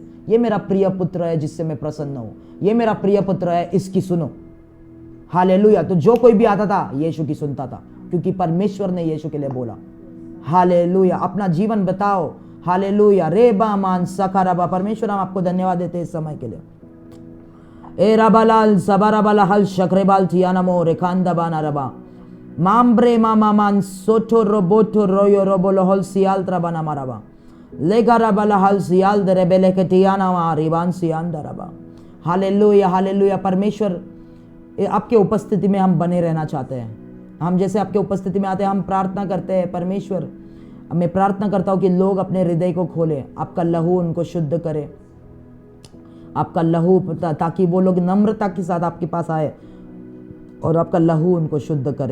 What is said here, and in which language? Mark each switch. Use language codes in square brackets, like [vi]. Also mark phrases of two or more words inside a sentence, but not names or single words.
[hi] ये मेरा प्रिय पुत्र है जिससे मैं प्रसन्न हूं, ये मेरा प्रिय पुत्र है, इसकी सुनो। हालेलुया। तो जो कोई भी आता था यीशु की सुनता था, क्योंकि परमेश्वर ने यीशु के लिए बोला। हालेलुया। अपना जीवन बताओ। हालेलुया। रेबा मान सखाराबा। परमेश्वर, हम आपको धन्यवाद देते हैं इस समय के लिए। ए रबालाल सबराबाला हल शक्रेबाल थियानमो रेखांदाबाना रबा माम्ब्रे मामा मान सोटो रोबोटो रोयो रोबोलो हल सियाल त्रबाना माराबा लेगाराबाला हल सियाल दरेबेले के टियाना मा रिबान सियान दरबा। हालेलुया। हालेलुया। परमेश्वर आपके उपस्थिति में हम बने रहना चाहते हैं। हम जैसे आपके उपस्थिति में आते हैं, हम प्रार्थना करते हैं परमेश्वर, मैं प्रार्थना करता हूँ कि लोग अपने हृदय को खोलें, आपका लहू उनको शुद्ध करे, आपका लहू, ताकि वो लोग नम्रता के साथ आपके पास आए और आपका लहू उनको शुद्ध करे।